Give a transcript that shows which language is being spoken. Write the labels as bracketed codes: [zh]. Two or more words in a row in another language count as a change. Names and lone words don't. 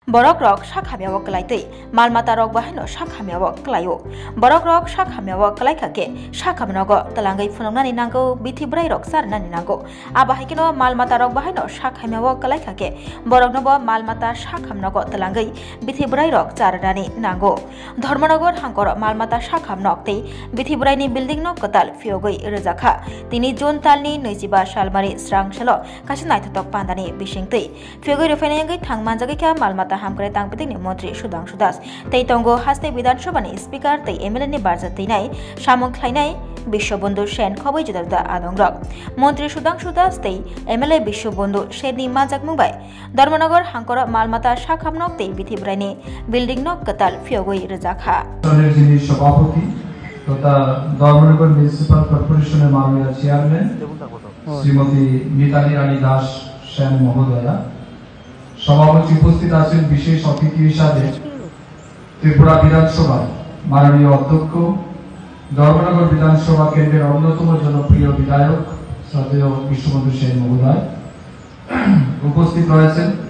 [trp] Borok rok shakhamyawo klaitei malmata rok bahino shakhamyawo klayo borok rok shakhamyawo klaikake shakhamnogo talangai phunongnani nango bithibrai rok sarnani nango abahikino malmata rok bahino shakhamyawo klaikake borok nobo malmata shakhamnogo talangai bithibrai rok charnani nango ধর্মনগর হাঙ্কর মালমাতা শাখামনক tei bithibrai building no kotal fiogoi rejakha tini Jun talni 25 salmari srangsalo kaisa naithotok pandani bisingtei fiogoi refainengai thangmanjagi kha malmata hamkrai tangpitini mantri Sudhanshu Das tei tongo haste Bidhan Sabha ni speaker tei MLA ni barjatei nai samung khlainai Bishwabandhu Sen khoboi jodada adongrok mantri Sudhanshu Das tei MLA Bishwabandhu Sen ni majak mungbai ধর্মনগর হাঙ্কর মালমাতা শাখামনক tei bithibrai building no kotal fiogoi rejakha [bn] যিনি সভাপতি তথা ধর্মনগর মিউনিসিপাল কর্পোরেশনের মাননীয় চেয়ারম্যান শ্রীমতী মিতালি রানী দাস সেন মহোদয়া সভাপতি উপস্থিত আছেন বিশেষ অতিথি হিসাবে ত্রিপুরা বিধানসভা মাননীয় অধ্যক্ষ ধর্মনগর বিধানসভা কেন্দ্রের অন্যতম জনপ্রিয় বিধায়ক শ্রদ্ধেয় বিশ্ববন্ধু সেন মহোদয় উপস্থিত রয়েছেন